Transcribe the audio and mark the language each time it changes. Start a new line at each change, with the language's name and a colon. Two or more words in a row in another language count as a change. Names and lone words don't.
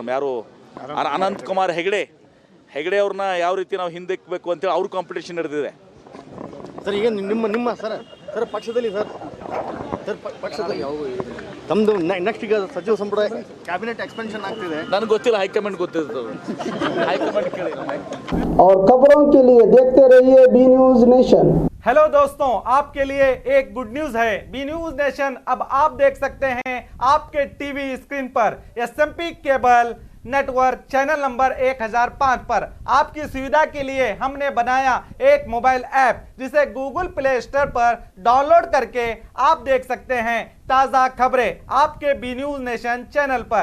Kannada: ನಮ್ಮ ಯಾರು ಅನಂತಕುಮಾರ್ ಹೆಗಡೆ ಅವ್ರನ್ನ ಯಾವ ರೀತಿ ನಾವು ಹಿಂದೆಕ್ಕಬೇಕು ಅಂತೇಳಿ ಅವ್ರ ಕಾಂಪಿಟೇಷನ್ ನಡೆದಿದೆ ಸರ್. ಈಗ ನಿಮ್ಮ ಸರ್ ಪಕ್ಷದಲ್ಲಿ ಪಕ್ಷದಲ್ಲಿ ತಮ್ಮದು ನೆಕ್ಸ್ಟ್ ಈಗ ಸಚಿವ ಸಂಪುಟ
English: cabinet expansion
Kannada: ಆಗ್ತಿದೆ. ನನಗೆ ಗೊತ್ತಿಲ್ಲ, ಹೈಕಮಾಂಡ್ ಗೊತ್ತಿರ್ತದೆ. ಹೈಕಮಾಂಡ್ ಕೇಳಿ.
Hindi: और खबरों के लिए देखते रहिए बी न्यूज नेशन। हेलो दोस्तों, आपके लिए एक
English: good news
Hindi: है। बी न्यूज नेशन अब आप देख सकते हैं आपके
English: TV screen
Hindi: पर
English: SMP cable network channel number
Hindi: 1005 पर। आपकी सुविधा के लिए हमने बनाया एक
English: mobile app
Hindi: जिसे
English: Google Play Store
Hindi: पर डाउनलोड करके आप देख सकते हैं ताज़ा खबरें आपके बी न्यूज नेशन चैनल पर।